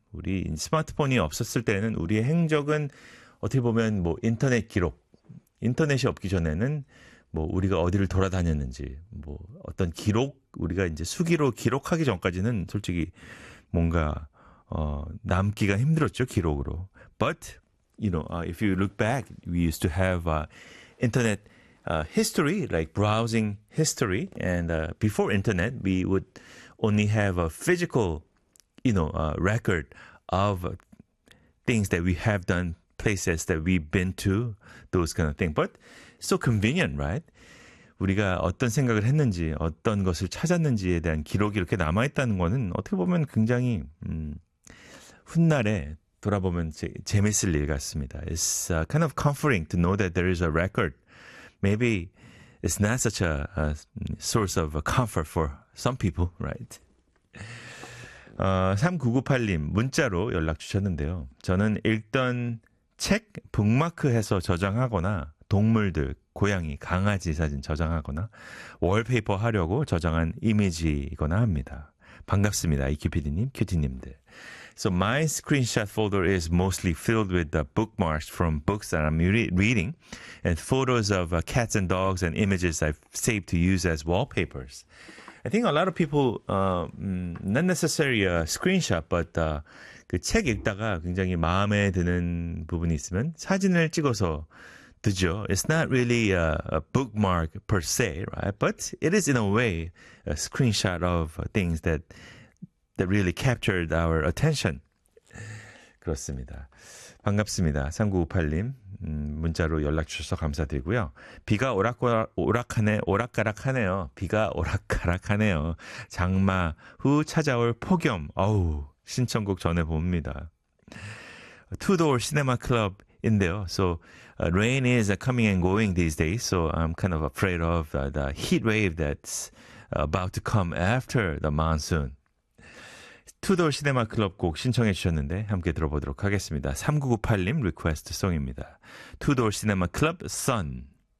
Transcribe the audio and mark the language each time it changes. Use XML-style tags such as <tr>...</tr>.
<ko>우리 스마트폰이 없었을 때는 우리의 행적은 어떻게 보면 뭐 인터넷 기록. 인터넷이 없기 전에는 뭐 우리가 어디를 돌아다녔는지 뭐 어떤 기록 우리가 이제 수기로 기록하기 전까지는 솔직히 뭔가 남기가 힘들었죠, 기록으로.</ko> <en>But you know, if you look back, we used to have internet history, like browsing history, and before internet, we would only have a physical, you know, record of things that we have done, places that we've been to, those kind of thing. But so convenient, right?</en> <ko>우리가 어떤 생각을 했는지, 어떤 것을 찾았는지에 대한 기록이 이렇게 남아있다는 거는 어떻게 보면 굉장히 훗날에 돌아보면 재밌을 일 같습니다.</ko> <en>It's kind of comforting to know that there is a record. Maybe it's not such a source of a comfort for some people, right?</en> <ko>3998님, 문자로 연락 주셨는데요. 저는 읽던 책 북마크해서 저장하거나 동물들, 고양이, 강아지 사진 저장하거나 월페이퍼 하려고 저장한 이미지이거나 합니다. 반갑습니다. 이큐피디님, 큐티님들.</ko> <en>So my screenshot folder is mostly filled with the bookmarks from books that I'm reading and photos of cats and dogs and images I've saved to use as wallpapers. I think a lot of people, not necessarily a screenshot, but</en> <ko>그 책 읽다가 굉장히 마음에 드는 부분이 있으면 사진을 찍어서 두죠.</ko> <en>It's not really a bookmark per se, right? But it is in a way a screenshot of things that really captured our attention.</en> <ko>그렇습니다. 반갑습니다. 3998님 문자로 연락 주셔서 감사드리고요. 비가 오락가락하네요. 비가 오락가락하네요. 장마 후 찾아올 폭염. 어우, 신청곡 전해봅니다. Two Door Cinema Club인데요.</ko> <en>So rain is coming and going these days. So I'm kind of afraid of the heat wave that's about to come after the monsoon.</en> <ko>투더 시네마 클럽 곡 신청해 주셨는데 함께 들어보도록 하겠습니다. 3998님 리퀘스트 송입니다. 투더 시네마 클럽 선.</ko>